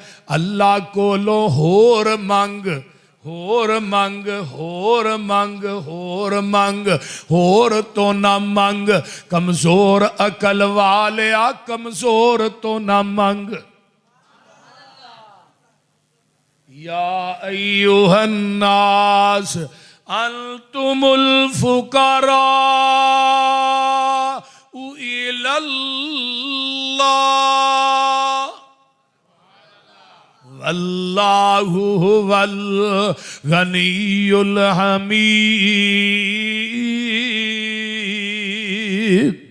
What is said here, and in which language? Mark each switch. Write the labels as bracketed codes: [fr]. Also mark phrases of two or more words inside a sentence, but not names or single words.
[pa] اللہ کولوں ہور منگ، ہور منگ، ہور منگ، ہور منگ، ہور توں نا منگ، کمزور عقل والے آ کمزور توں نا منگ. [ar] يا أيها الناس أنتم الفقراء إلى الله والله هو الغني الحميد.